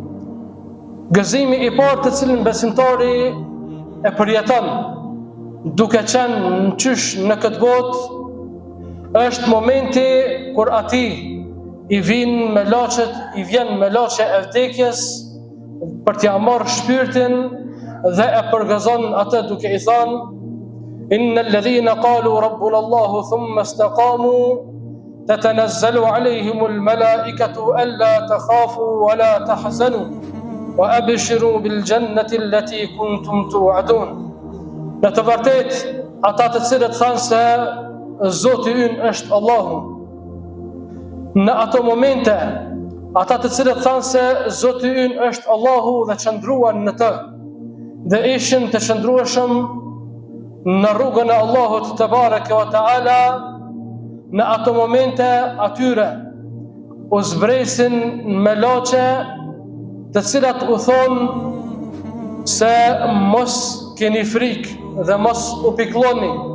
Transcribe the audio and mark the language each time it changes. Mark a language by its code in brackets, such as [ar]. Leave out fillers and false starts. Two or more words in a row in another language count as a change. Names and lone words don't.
[sq] Gëzimi i parë të cilin besimtari e përjeton duke qenë në qysh në këtë botë është momenti kur ati i vjen me laçe e vdekjes për t'ia marrë shpirtin dhe e përgëzon atë duke i thënë: [ar] إن الذين قالوا ربنا الله ثم استقاموا تتنزل عليهم الملائكة ألا تخافوا ولا تحزنوا وأبشروا بالجنة التي كنتم توعدون. [sq] Në të vërtetë ata të cilët thanë se Zoti ynë është Allahu, në ato momente ata të cilët thanë se Zoti ynë është Allahu dhe qëndruan në të dhe ishin të qëndrueshëm në rrugën e Allahut te [ar] تبارك وتعالى, [sq] në ato momente atyre u zbresin me laçe të cilat u thonë se mos keni frikë dhe mos u piklloni,